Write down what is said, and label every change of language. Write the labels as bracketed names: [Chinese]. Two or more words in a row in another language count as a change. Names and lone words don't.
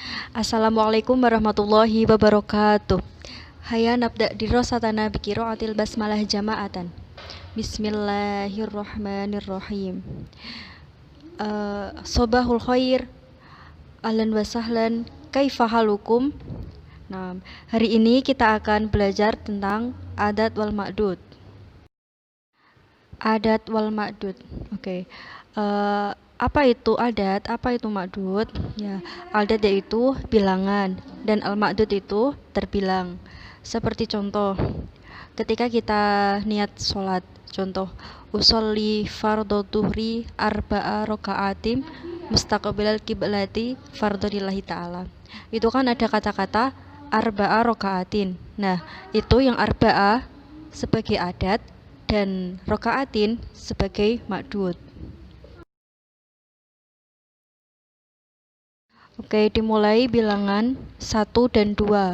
[Arabic] السلام عليكم ورحمة الله وبركاته. هيا نبدأ دراستنا بقراءة البسملة جماعة. بسم الله الرحمن الرحيم. صباح الخير. أهلا وسهلا. كيف حالكم? [Indonesian] Nah, hari ini kita akan belajar tentang [Arabic] العدد والمعدود. العدد والمعدود. Oke. [Indonesian] Apa itu adat? Apa itu ma'dud? Ya, adat yaitu bilangan dan al-ma'dud itu terbilang. Seperti contoh, ketika kita niat sholat, contoh [Arabic] أصلي فرض الظهر أربع ركعات مستقبل القبلة فرضا لله تعالى. [Indonesian] Itu kan ada kata-kata [Arabic] أربع ركعات. [Indonesian] Nah, itu yang arba'a sebagai adat dan raka'atin sebagai ma'dud. Oke, dimulai bilangan 1 dan 2.